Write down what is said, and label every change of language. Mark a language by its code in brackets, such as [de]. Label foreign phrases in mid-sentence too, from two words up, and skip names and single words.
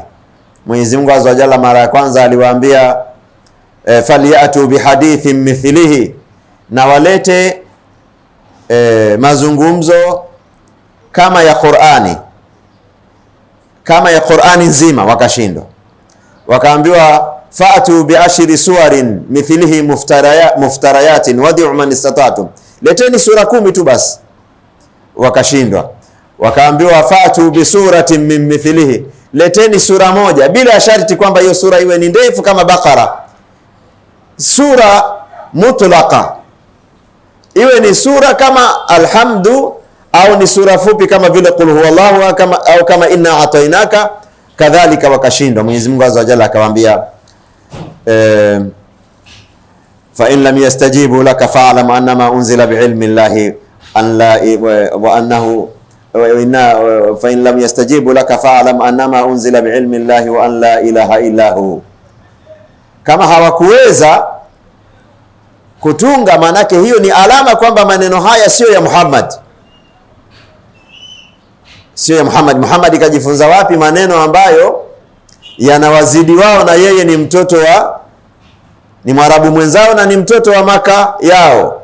[sw] Mwenyezi Mungu [ar] عز وجل [sw] mara ya kwanza aliwaambia [ar] فليأتوا بحديث مثله, [sw] na walete mazungumzo kama ya Qur'ani nzima, wakashindwa. Wakaambiwa [ar] فأتوا بعشر سور مثله مفتريات وادعوا من استطعتم, [sw] leteni sura 10 tu basi, wakashindwa. [ar] Wakaambiwa فأتوا بسورة من مثله, [sw] leteni sura moja, bila sharti kwamba hiyo sura iwe ni ndefu kama Bakara, sura mutlaqa, iwe ni sura kama Alhamdu au ni sura fupi kama vile [ar] قل هو الله [sw] au kama [ar] إنا أعطيناك. [sw] Kadhalika wakashindwa. [ar] Mwenyezi Mungu عز وجل akawaambia فإن لم يستجيبوا لك فاعلم أنما أنزل بعلم الله أن لا وأنه فإن لم يستجيبوا لك فاعلم أنما أنزل بعلم الله وأن لا إله إلا هو. [sw] Kama hawakuweza kutunga, manake hiyo ni alama kwamba maneno haya sio ya Muhammad, sio ya Muhammad. Muhammad kajifunza wapi maneno ambayo yanawazidi wao, na yeye ni mtoto wa, ni Mwarabu mwenzao na ni mtoto wa Maka yao.